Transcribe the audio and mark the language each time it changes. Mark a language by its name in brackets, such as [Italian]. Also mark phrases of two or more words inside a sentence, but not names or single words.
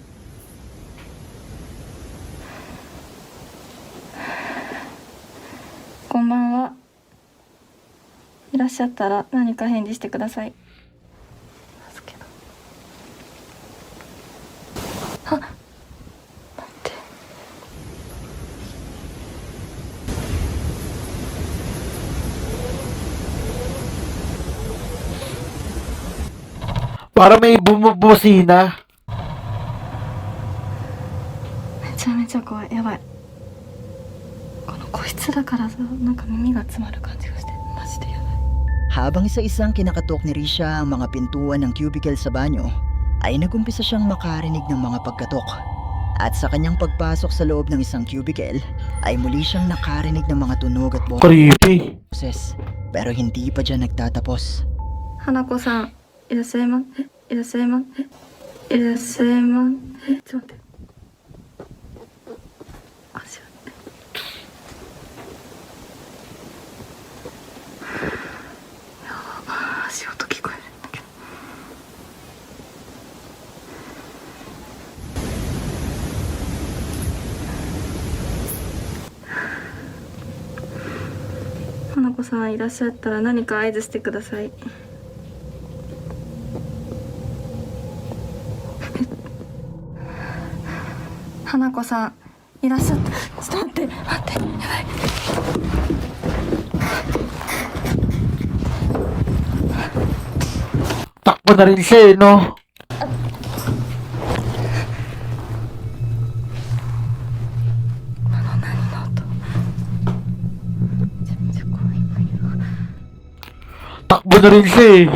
[Japanese] こんばんは。いらっしゃったら何か返事してください。あ、待って。 [Filipino] Parang may bumubusina. [Japanese] めちゃめちゃ怖い。やばい。この個室だからさ、なんか耳が詰まる感じがして、マジでやばい。 [Filipino] Habang isa-isang kinakatok ni Risha ang mga pintuan ng cubicle sa banyo, ay nagumpisa siyang makarinig ng mga pagkatok. At sa kanyang pagpasok sa loob ng isang cubicle, ay muli siyang nakarinig ng mga tunog at Creepy. boses. Pero hindi pa dyan nagtatapos. [Japanese] 花子さんいらっしゃいます。いらっしゃいます。いらっしゃいませ。ちょっと待って。足を。やば、足音聞こえるんだけど。花子さんいらっしゃったら何か合図してください。花子さんいらっしゃった。ちょっと待って待って、やばい。 [Filipino] Takbo na rin siya eh, no? Takbo na rin siya eh.